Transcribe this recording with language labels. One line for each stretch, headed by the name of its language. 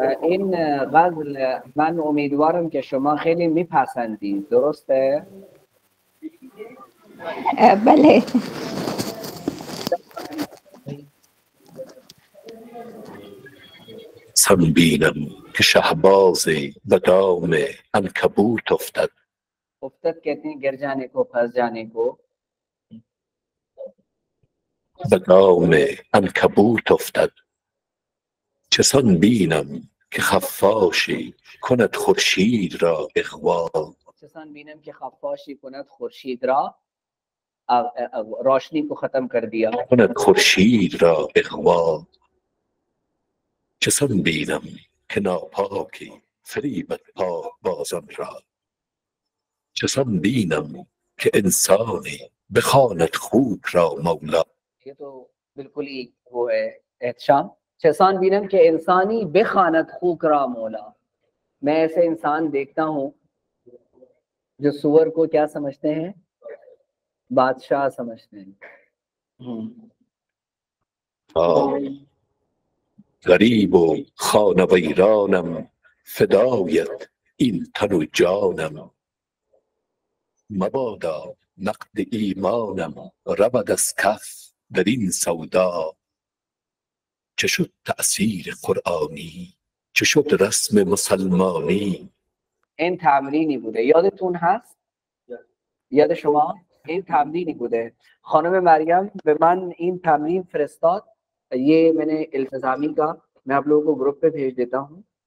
Persian: این غزل من امیدوارم که شما خیلی میپسندید، درسته؟ بله. سم بینم که شهباز به دام عنکبوت افتد.
Urdu: افتد کہتے ہیں گر جانے کو، پھنس جانے کو.
Persian: به دام عنکبوت افتد. چسان بینم که خفاشی کند خورشید را اغوا. چسان بینم که خفاشی کند خورشید را،
Urdu: روشنی کو ختم کر دیا.
Persian: کند خورشید را اغوا. چسان بینم که ناپاکی فریبد پاک بازان را. چسان بینم که انسانی بخواند خوک را مولا.
Urdu: یہ تو بالکل ہی وہ ہے احتشام.
Persian: چسان بینم کہ انسانی بخواند خوک را مولا.
Urdu: میں ایسے انسان دیکھتا ہوں جو سور کو کیا سمجھتے ہیں؟ بادشاہ سمجھتے ہیں.
Persian: غریب و خانه ویرانم فدایت این تن و جانم. مبادا نقد ایمانم رود از کف در این سودا. چه شد تأثیر قرآنی، چه شد رسم مسلمانی. این تمرینی بوده، یادتون هست؟ یاد شما؟ این تمرینی بوده. خانم مریم به من این تمرین فرستاد،
Urdu: یہ میں نے التزامی کا، میں آپ لوگوں کو گروپ پہ بھیج دیتا ہوں.